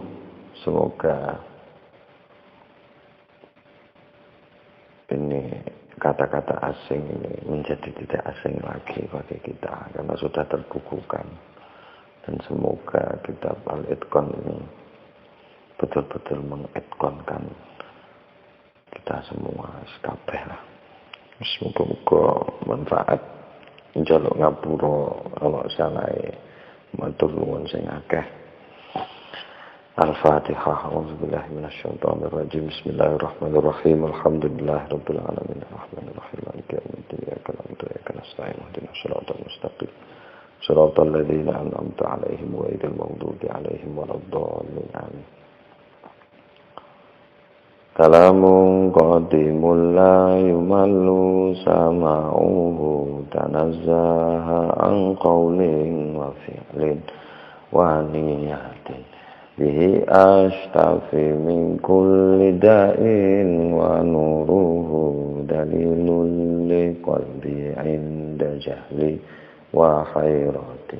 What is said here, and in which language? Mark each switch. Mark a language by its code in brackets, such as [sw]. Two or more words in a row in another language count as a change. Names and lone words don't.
[id] Semoga ini kata-kata asing ini menjadi tidak asing lagi bagi kita karena sudah terbukukan. Dan semoga kita Al-Itqan ini betul-betul mengitqankan kita semua sekabeh lah. Semoga manfaat [jv] njaluk ngapura ana sanae matur nuwun sing akeh. [ar] Al-Fatihah. أعوذ بالله من الشيطان الرجيم. بسم الله الرحمن الرحيم. الحمد لله رب العالمين. الرحمن الرحيم. مالك يوم الدين. إياك نعبد وإياك نستعين. اهدنا الصراط المستقيم. صراط الذين أنعمت عليهم غير المغضوب عليهم ولا الضالين. آمين. كلام قديم لا يمل سماعه تنزه عن قول وفعل ونية. به أشتفي من كل داء ونوره دليل لقلبي عند جهلي وخيرتي.